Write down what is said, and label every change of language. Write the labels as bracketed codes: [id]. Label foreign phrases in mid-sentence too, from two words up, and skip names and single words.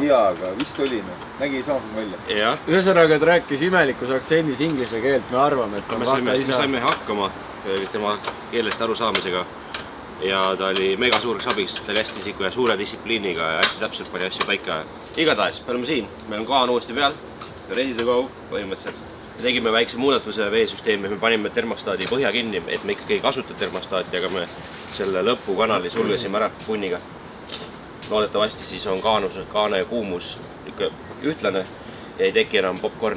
[et] Ei tea, aga vist oli. Nägi samasugune välja. Jah. Ühesõnaga, ta rääkis imelikus aktsendis inglise keelt, me arvame, et on Vaka isa. Me saime hakkama tema keelest arusaamisega. Ja ta oli mega suureks abiks, ta oli hästi isiku ja suure distsipliiniga ja hästi täpselt pani asju paika. Igatahes, me oleme siin, meil on kaan uuesti peal, [en] ready to go [et] põhimõtteliselt. Me tegime väikse muudatuse veesüsteemi, me panime termostaadi põhja kinni, et me ikkagi ei kasuta termostaati, aga me selle lõpukanali sulgesime ära punniga. Loodetavasti siis on kaane ja kuumus ühtlane ja ei teki enam popcorni.